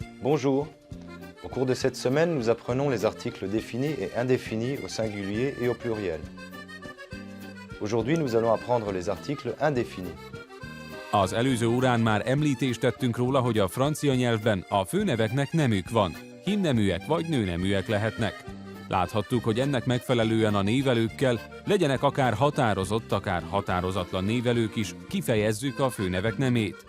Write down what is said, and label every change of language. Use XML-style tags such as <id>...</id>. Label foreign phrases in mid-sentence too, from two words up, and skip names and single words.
<fr>Bonjour. Au cours de cette semaine, nous apprenons les articles définis et indéfinis au singulier et au pluriel. Aujourd'hui, nous allons apprendre les articles indéfinis.</fr> <hu>Az előző órán már említést tettünk róla, hogy a francia nyelvben a főneveknek nemük van. Hímneműek vagy nőneműek lehetnek. Láthattuk, hogy ennek megfelelően a névelőkkel, legyenek akár határozott, akár határozatlan névelők is, kifejezzük a főnevek nemét.</hu>